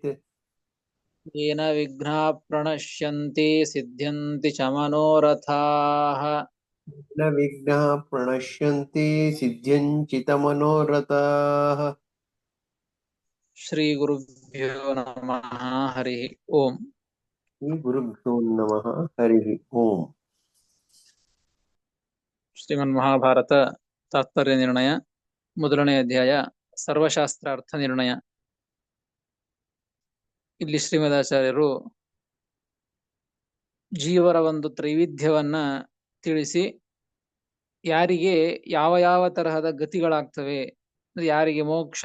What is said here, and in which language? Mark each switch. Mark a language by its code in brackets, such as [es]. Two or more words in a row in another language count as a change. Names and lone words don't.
[sa] येन विघ्नाः प्रणश्यन्ति सिद्ध्यन्ति च मनोरथाः। न विघ्नाः प्रणश्यन्ति सिद्ध्यञ्चितमनोरथाः। श्रीगुरुभ्यो नमः। हरिः ओम्। श्रीगुरुभ्यो नमः। हरिः ओम्। [kn] ಶ್ರೀಮನ್ಮಹಾಭಾರತ ತಾತ್ಪರ್ಯ ನಿರ್ಣಯ ಮೊದಲನೇ ಅಧ್ಯಾಯ ಸರ್ವಶಾಸ್ತ್ರ ಅರ್ಥ ನಿರ್ಣಯ. ಇಲ್ಲಿ ಶ್ರೀಮದಾಚಾರ್ಯರು ಜೀವರ ಒಂದು ತ್ರೈವಿಧ್ಯವನ್ನ ತಿಳಿಸಿ ಯಾರಿಗೆ ಯಾವ ಯಾವ ತರಹದ ಗತಿಗಳಾಗ್ತವೆ, ಯಾರಿಗೆ ಮೋಕ್ಷ